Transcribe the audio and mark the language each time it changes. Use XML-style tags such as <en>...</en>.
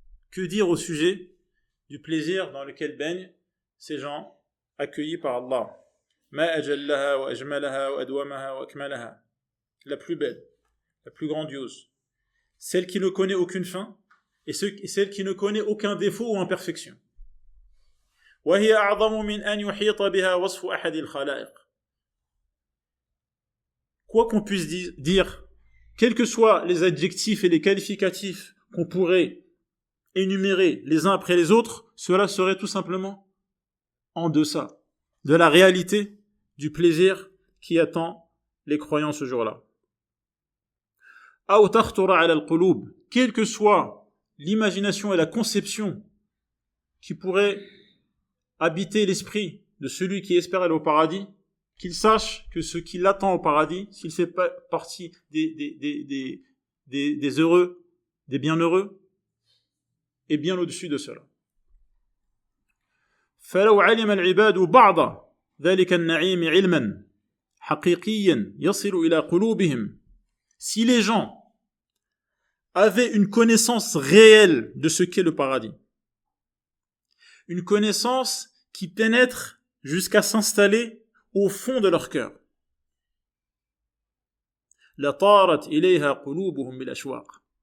<fr>Que dire au sujet du plaisir dans lequel baignent ces gens accueillis par Allah?</fr> <ar>Ma ajallaha wa ajmalaha wa adwamaha wa akmalaha.</ar> <fr>La plus belle, la plus grandiose, celle qui ne connaît aucune fin et celle qui ne connaît aucun défaut ou imperfection.</fr> <ar>وهي أعظم من أن يحيط بها وصف أحد الخلائق.</ar> <fr>Quoi qu'on puisse dire, quels que soient les adjectifs et les qualificatifs qu'on pourrait énumérer les uns après les autres, cela serait tout simplement en deçà de la réalité du plaisir qui attend les croyants ce jour-là.</fr> <ar>أو تخطر على القلوب.</ar> <fr>Quelle que soit l'imagination et la conception qui pourrait habiter l'esprit de celui qui espère aller au paradis, qu'il sache que ce qui l'attend au paradis, s'il fait partie des heureux, des bienheureux, est bien au-dessus de cela.</fr> <ar>فلو علم العباد بعض ذلك النعيم علما حقيقيا يصل إلى قلوبهم.</ar> <fr>Si les gens avaient une connaissance réelle de ce qu'est le paradis, une connaissance qui pénètre jusqu'à s'installer au fond de leur cœur,</fr> <ar>لطارت إليها قلوبهم بالأشواق.</ar>